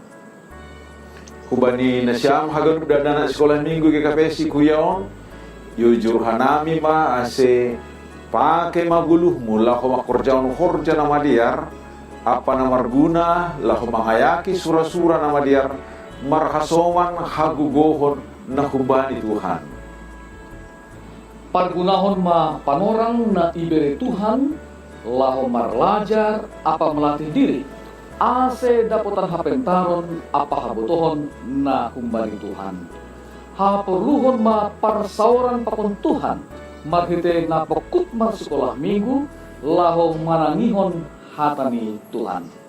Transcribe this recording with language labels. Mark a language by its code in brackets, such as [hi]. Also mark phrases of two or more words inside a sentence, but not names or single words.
[bts] Kubani nasyam hagan dana [id] sekolah minggu [bts] GKPS si kuyaon yujur hanami ma ase pake maguluh mula ko makorjaon horja nama diar apa namar guna lahu mangayaki sura-sura nama diar marhasoman hagugohon na kubani Tuhan. Pargunahon ma panorang na ibere Tuhan lahu marlajar apa [id] melatih diri [bts] ase dapotan hapentaron apa habutohon na kumbani Tuhan. Haperluhon ma parsauran pakon Tuhan marhite na pokut mar [id] sekolah minggu [bts] laho manangihon hatani Tuhan.